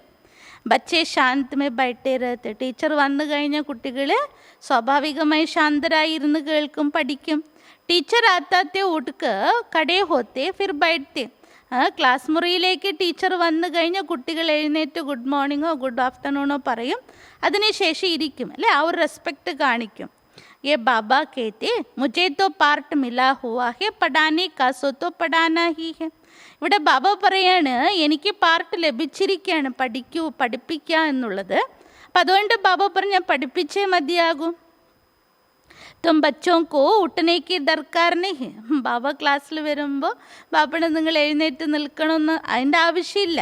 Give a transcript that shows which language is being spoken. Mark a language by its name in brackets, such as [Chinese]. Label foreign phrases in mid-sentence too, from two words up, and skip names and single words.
[Hindi] बच्चे शांत में बैठे रहते, [Malayalam] ടീച്ചർ വന്നു കഴിഞ്ഞാൽ കുട്ടികൾ സ്വാഭാവികമായി ശാന്തരായി ഇരുന്ന് കേൾക്കും, പഠിക്കും. [Hindi] टीचर आताते उठके खड़े होते फिर बैठते, [Malayalam] ക്ലാസ് മുറിയിലേക്ക് ടീച്ചർ വന്നു കഴിഞ്ഞാൽ കുട്ടികൾ എഴുന്നേറ്റ് [English] good morningo good afternoono [Malayalam] പറയും, അതിനുശേഷം ഇരിക്കും അല്ലേ, ആ ഒരു റെസ്പെക്റ്റ് കാണിക്കും. [Hindi] ये बाबा कहते मुझे तो पार्ट मिला हुआ है पढ़ाने का, सो तो पढ़ाना ही है. [Malayalam] ഇവിടെ ബാബ പറയാണ്, എനിക്ക് പാർട്ട് ലഭിച്ചിരിക്കുകയാണ്, പഠിപ്പിക്കുക എന്നുള്ളത്. അപ്പം അതുകൊണ്ട് ബാബ പറഞ്ഞ പഠിപ്പിച്ചേ മതിയാകും. [Hindi] तुम बच्चों को उठने की दरकार नहीं, [Malayalam] ബാബ ക്ലാസ്സിൽ വരുമ്പോൾ ബാബയുടെ നിങ്ങൾ എഴുന്നേറ്റ് നിൽക്കണമെന്ന് അതിൻ്റെ ആവശ്യമില്ല.